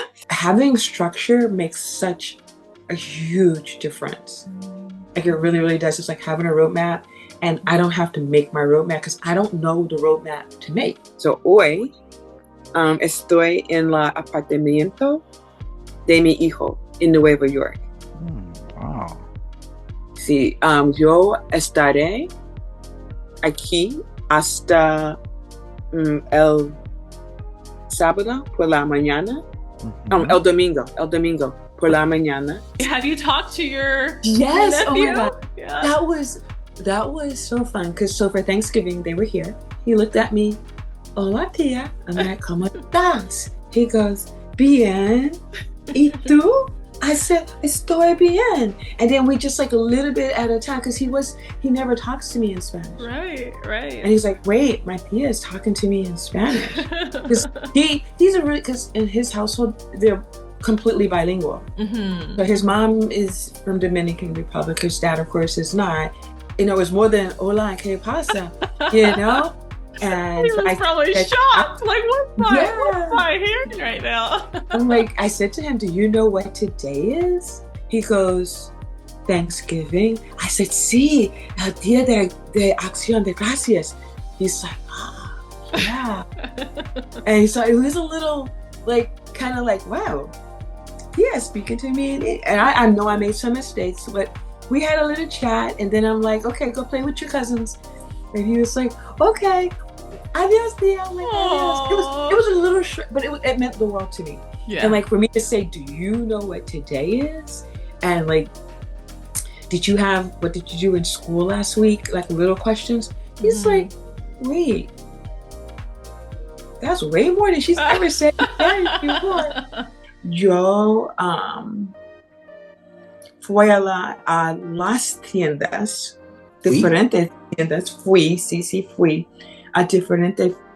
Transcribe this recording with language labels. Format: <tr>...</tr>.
<en>Having structure makes such a huge difference. It really, really does. It's like having a roadmap, and I don't have to make my roadmap because I don't know the roadmap to make.</en> <es>So hoy estoy en la apartamento de mi hijo en Nueva York.</es> <en>Wow.</en> <es>Sí, yo estaré aquí hasta el sábado por la mañana. El domingo por la mañana.</es> <en>Have you talked to your Yes, nephew? Oh my God. Yeah. That was so fun because for Thanksgiving they were here. He looked at me,</en> <es>hola tía.</es> <en>I'm like,</en> <es>¿cómo estás?</es> <en>He goes,</en> <es>bien. ¿Y tú?</es> <en>I said,</en> <es>estoy bien.</es> <en>And then we just a little bit at a time because he never talks to me in Spanish. Right. And he's like, wait, my tia is talking to me in Spanish. Because because in his household, they're completely bilingual. Mm-hmm. So his mom is from Dominican Republic. His dad, of course, is not. It's more than</en> <es>hola, ¿qué pasa?</es> <en>And he was probably shocked. What's my hearing right now? I'm I said to him, do you know what today is? He goes, Thanksgiving. I said,</en> <es>sí, el día de acción de gracias.</es> <en>He's like, yeah. And so it was a little wow. Yeah, speaking to me. And I know I made some mistakes, but we had a little chat. And then I'm like, okay, go play with your cousins. And he was like, okay.</en> <es>Adios, tía.</es> <en>I'm adios. It was a little but it meant the world to me. Yeah. And for me to say, do you know what today is? And what did you do in school last week? Little questions. He's like, wait, that's way more than she's ever said before.</en> <es>Yo fui a las tiendas, diferentes tiendas. Fui a diferentes</es>